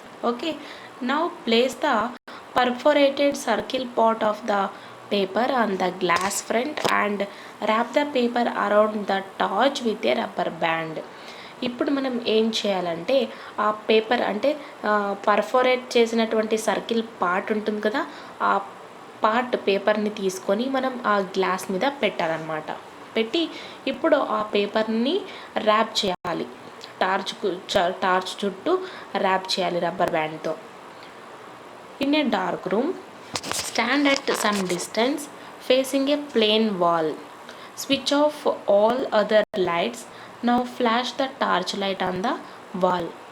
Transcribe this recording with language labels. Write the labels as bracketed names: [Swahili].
[English] Okay, now place the perforated circle part of the paper on the glass front and wrap the paper around the torch with a rubber band. [Telugu] ఇప్పుడు మనం ఏం చేయాలంటే ఆ paper అంటే పర్ఫోరేట్ చేసినటువంటి circle part ఉంటుంది కదా, ఆ పార్ట్ పేపర్ని తీసుకొని మనం ఆ గ్లాస్ మీద పెట్టాలన్నమాట. పెట్టి ఇప్పుడు ఆ పేపర్ని ర్యాప్ చేయాలి, టార్చ్ చుట్టూ ర్యాప్ చేయాలి rubber బ్యాండ్తో. [English] In a dark room, stand at some distance facing a plain wall. Switch off all other lights. Now flash the torchlight on the wall.